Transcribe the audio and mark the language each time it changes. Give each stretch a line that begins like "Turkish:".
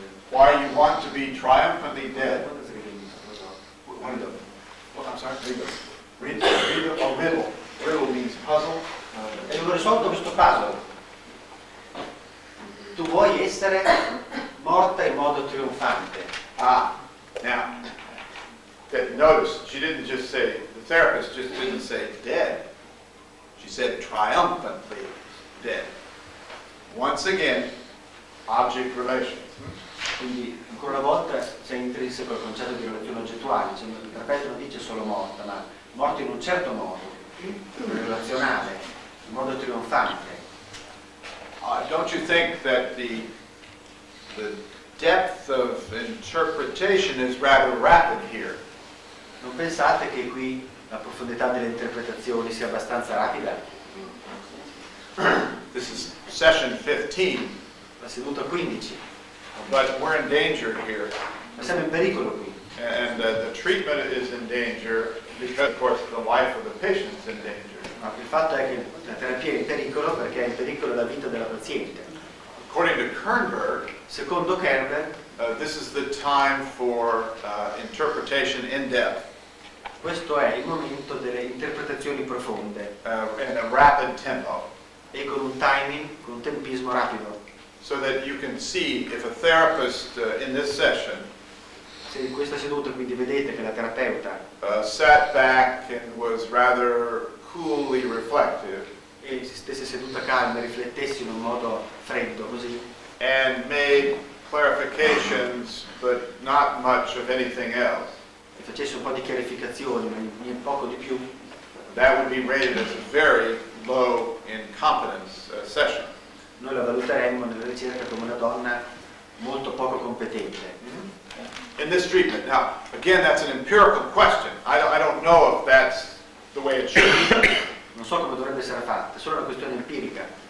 English: Why you want to be triumphantly dead. Well, I'm sorry, riddle or riddle. Riddle means puzzle.
Italian: e abbiamo risolto questo puzzle. Tu vuoi essere morta in modo trionfante.
English: Now, notice, she didn't just say, the therapist just didn't say dead. She said triumphantly dead. Once again, object relations.
Italian: Quindi ancora una volta c'è intrinseco il concetto di relazione oggettuale, cioè, il terapeuta non dice solo morta, ma morta in un certo modo, relazionale, in modo trionfante.
English: Don't you think that the depth of interpretation is rather rapid here?
Italian: Non pensate che qui la profondità delle interpretazioni sia abbastanza rapida?
English: This is session 15,
Italian: La seduta 15,
English: but we're in danger here.
Italian: ma siamo in pericolo qui.
English: And the treatment is in danger because of course the life of the patient is in danger.
Italian: Ma il fatto è che la terapia è in pericolo perché è in pericolo la vita della paziente.
English: According to Kernberg,
Italian: Secondo Kernberg,
English: this is the time for interpretation in depth
Italian: questo è il momento delle interpretazioni profonde
English: in a rapid tempo,
Italian: e con un timing, con un tempismo rapido.
English: so that you can see if a therapist in this session
Italian: Se in questa seduta quindi vedete che la terapeuta
English: sat back and was rather coolly reflective
Italian: e si stesse seduta calma e riflettesse in un modo freddo così
English: and made clarifications but not much of anything else,
Italian: e facesse un po' di chiarificazioni ma poco di più,
English: that would be rated as a very low in competence session.
Italian: noi la valuteremmo nella ricerca come una donna molto poco competente.
English: In this treatment. Now, again, that's an empirical question. I don't know if that's the way it should be.
Italian: Non so come dovrebbe essere fatta, è solo una questione empirica.